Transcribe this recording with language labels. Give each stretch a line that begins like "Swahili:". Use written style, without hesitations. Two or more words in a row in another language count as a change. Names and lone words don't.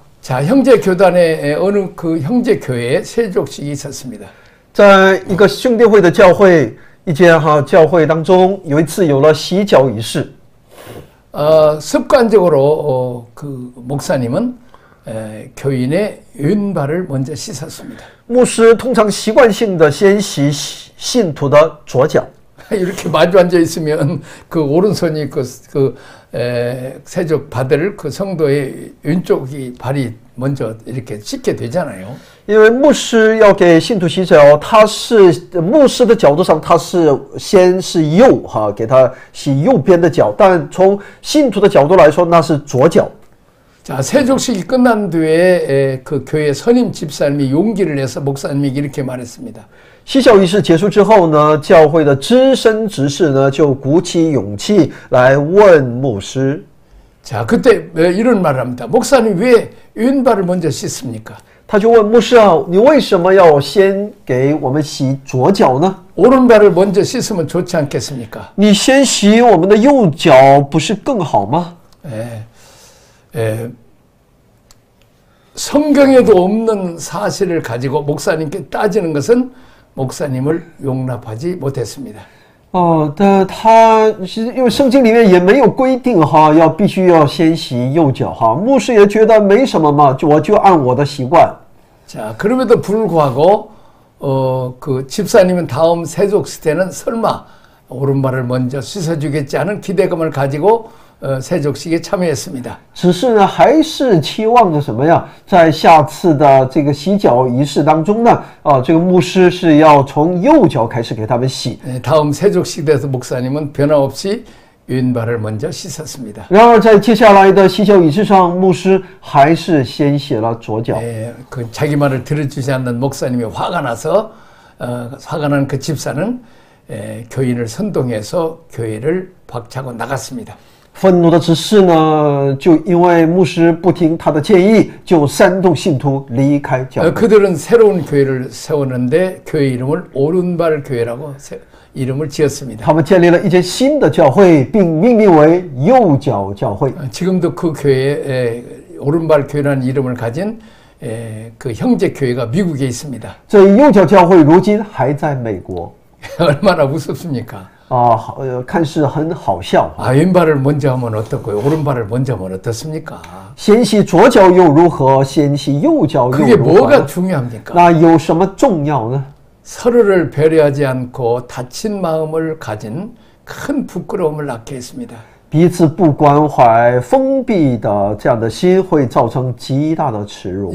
Korean: 자, 형제 교단에 어느 그 형제 교회에 세족식이 있었습니다.
Chinese: 在一个兄弟会的教会，一间教会当中，有一次有了洗脚仪式。
Korean: 습관적으로 그 목사님은 교인의 왼발을 먼저 씻었습니다.
Chinese: 牧师通常习惯性的先洗信徒的左脚。
Korean: 이렇게 마주 앉아 있으면 그 오른손이 세족 받을 그 성도의 왼쪽이 발이 먼저 이렇게 씻게 되잖아요.
Chinese: 因为牧师要给信徒洗脚，他是牧师的角度上，他是先是右给他洗右边的脚，但从信徒的角度来说，那是左脚。
Korean: 자, 세족식이 끝난 뒤에 그 교회 선임 집사님이 용기를 내서 목사님이 이렇게 말했습니다.
Chinese: 洗脚仪式结束之后呢，教会的资深执事呢就鼓起勇气来问牧师。
Korean: 자, 그때 이런 말을 합니다. 목사님 왜 왼발을 먼저 씻습니까?
Chinese: 他就问牧师啊，你为什么要先给我们洗左脚呢？
Korean: 오른발을 먼저 씻으면 좋지 않겠습니까?
Chinese: 你先洗我们的右脚，不是更好吗？
Korean: 성경에도 없는 사실을 가지고 목사님께 따지는 것은 목사님을 용납하지 못했습니다.
Chinese: 但他是因为圣经里面也没有规定哈，必须要先洗右脚哈。牧师也觉得没什么嘛，我就按我的习惯。
Korean: 자, 그럼에도 불구하고 그 집사님은 다음 세족식 때는 설마 오른발을 먼저 씻어주겠지 하는 기대감을 가지고 세족식에 참여했습니다.
Chinese: 只是呢，还是期望着什么呀？在下次的这个洗脚仪式当中呢，这个牧师是要从右脚开始给他们洗。
Korean: 다음 세족식에서 목사님은 변함없이 왼발을 먼저 씻었습니다.
Chinese: 然而在接下来的洗脚仪式上，牧师还是先洗了左脚。
Korean: 그 자기 말을 들어주지 않는 목사님이 화가 나서 화가 난 그 집사는 교인을 선동해서 교회를 박차고 나갔습니다.
Chinese: 愤怒的执事呢，就因为牧师不听他的建议，就煽动信徒离开教会。
Korean: 그들은 새로운 교회를 세웠는데 교회 이름을 오른발 교회라고 이름을 지었습니다.
Chinese: 他们建立了一间新的教会，并命名为右脚教会。
Korean: 지금도 그 교회에 오른발 교회라는 이름을 가진 그 형제 교회가 미국에 있습니다.
Chinese: 这右脚教会如今还在美国。
Korean: 얼마나 우습습니까?
Chinese: 看似很好笑。
Korean: 왼발을 먼저 하면 어떻고요? 오른발을 먼저 하면 어떻습니까?
Chinese: 先洗左脚又如何？先洗右脚又
Korean: 그게
Chinese: 如何？
Korean: 뭐가 중요합니까?
Chinese: 那有什么重要呢？
Korean: 서로를 배려하지 않고 다친 마음을 가진 큰 부끄러움을 낳게 했습니다.
Chinese: 彼此不关怀、封闭的这样的心，会造成极大的耻辱。